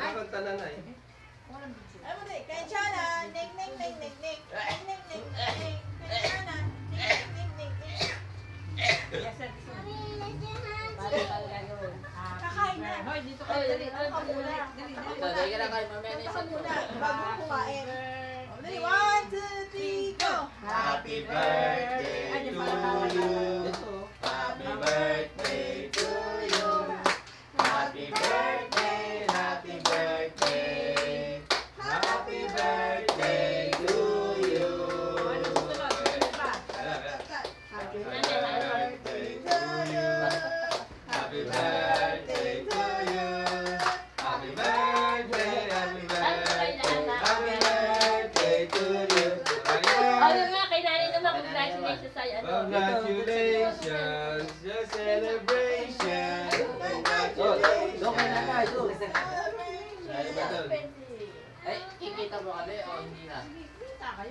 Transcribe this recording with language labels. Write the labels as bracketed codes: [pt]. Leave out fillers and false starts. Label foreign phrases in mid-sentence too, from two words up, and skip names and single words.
[tl] kakanta na na eh. Ay mo din, kay Chana, ning ning ning ning ning, ning ning ning ning, kay Chana, ning ning ning ning. [en] Yes, sir. [tl] Kakain na. Hoy, dito kayo. Dali, Kanta ka muna. Dali ka na kayo, mamaya na Kanta ka isa. muna, bago kumain. Dali, 1, 2, 3, go! [en] Happy birthday to you. Happy birthday to you. Happy birthday, happy birthday. Happy birthday to you. Happy birthday to you. Happy birthday to you. Happy birthday, happy birthday. Happy birthday to you. [tl] Ano nga, kay nanay naman, congratulations sa'yo. [en] Congratulations, your celebration. [tl] Doon ka na tayo. [en] Celebrate. [tl] Ay, kikita mo kami o hindi na? Kita kayo.